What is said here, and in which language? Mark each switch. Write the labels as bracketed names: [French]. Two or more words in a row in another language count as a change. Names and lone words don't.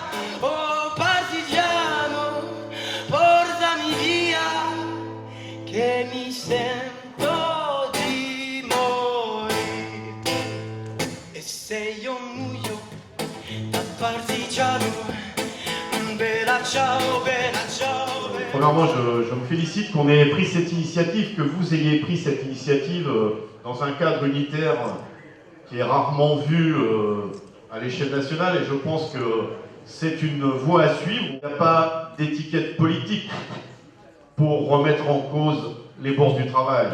[Italian] Oh partigiano, portami via, che mi sento di morire. E se io muoio da partigiano, bella ciao, bella ciao. [French] Premièrement, je me félicite qu'on ait pris cette initiative, que vous ayez pris cette initiative dans un cadre unitaire qui est rarement vu à l'échelle nationale, et je pense que c'est une voie à suivre. Il n'y a pas d'étiquette politique pour remettre en cause les bourses du travail.